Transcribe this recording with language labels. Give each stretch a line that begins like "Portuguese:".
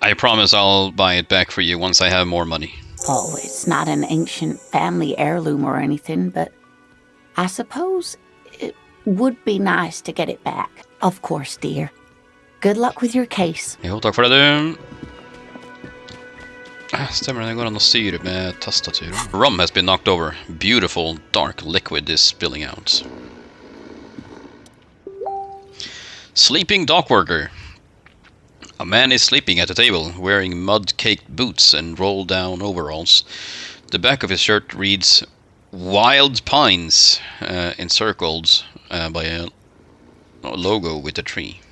English: I promise I'll buy it back for you once I have more money. Oh, it's not an ancient family heirloom or anything, but I suppose it would be nice to get it back. Of course, dear. Good luck with your case.
Norwegian: Jo, takk for det, du. Stemmer, det går an å styre med tastaturet.
English: Rum has been knocked over. Beautiful, dark liquid is spilling out. Sleeping dockworker. A man is sleeping at a table, wearing mud-caked boots and rolled-down overalls. The back of his shirt reads Wild Pines, encircled by a logo with a tree.